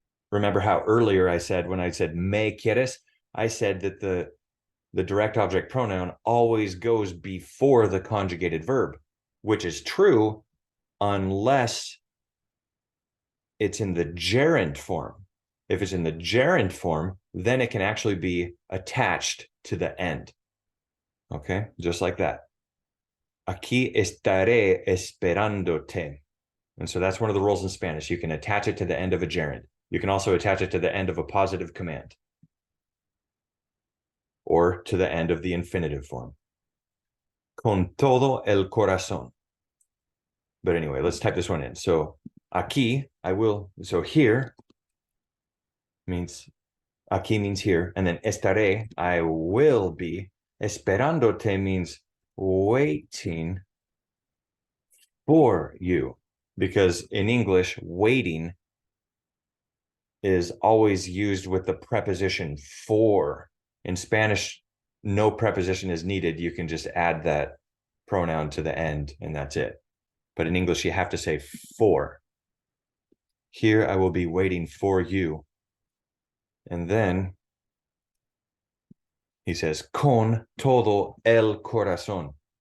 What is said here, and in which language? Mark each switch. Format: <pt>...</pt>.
<en>Remember how earlier I said, when I said me quieres, I said that the direct object pronoun always goes before the conjugated verb, which is true unless it's in the gerund form. If it's in the gerund form, then it can actually be attached to the end. Okay, just like that.</en> <es>Aquí estaré esperándote.</es> <en>And so that's one of the rules in Spanish. You can attach it to the end of a gerund. You can also attach it to the end of a positive command or to the end of the infinitive form.</en> <es>Con todo el corazón.</es> <en>But anyway, let's type this one in. So aquí, I will, so here means, aquí means here, and then estaré, I will be. Esperándote means waiting for you, because in English, waiting is always used with the preposition for. In Spanish, no preposition is needed. You can just add that pronoun to the end, and that's it. But in English, you have to say for. Here, I will be waiting for you. And then he says,</en> <es>con todo el corazón.</es>